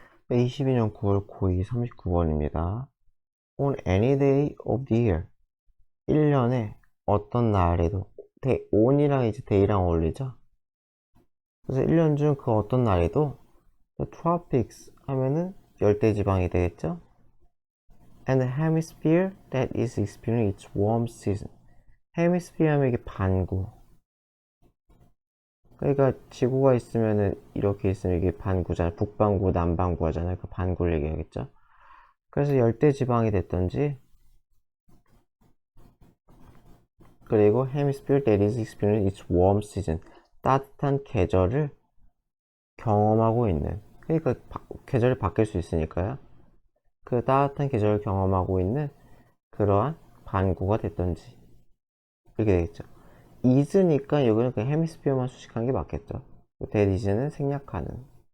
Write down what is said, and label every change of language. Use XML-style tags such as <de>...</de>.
<ko>22년 9월 고2 39번입니다.</ko> <en>On any day of the year.</en> <ko>1년에 어떤 날에도, on이랑 이제 day랑 어울리죠? 그래서 1년 중 그 어떤 날에도 the tropics 하면은 열대지방이 되겠죠?</ko> <en>And the hemisphere that is experiencing its warm season.</en> <ko>hemisphere 하면 이게 반구. 그러니까 지구가 있으면은 이렇게 있으면 이게 반구잖아요. 북반구, 남반구 하잖아요. 그 반구를 얘기하겠죠? 그래서 열대지방이 됐던지, 그리고</ko> <en>hemisphere that is experiencing its warm season.</en> <ko>따뜻한 계절을 경험하고 있는, 그러니까 계절이 바뀔 수 있으니까요. 그 따뜻한 계절을 경험하고 있는 그러한 반구가 됐던지, 이렇게 되겠죠. is니까 여기는 그 헤미스피어만 수식한 게 맞겠죠. that is는 생략하는.</ko>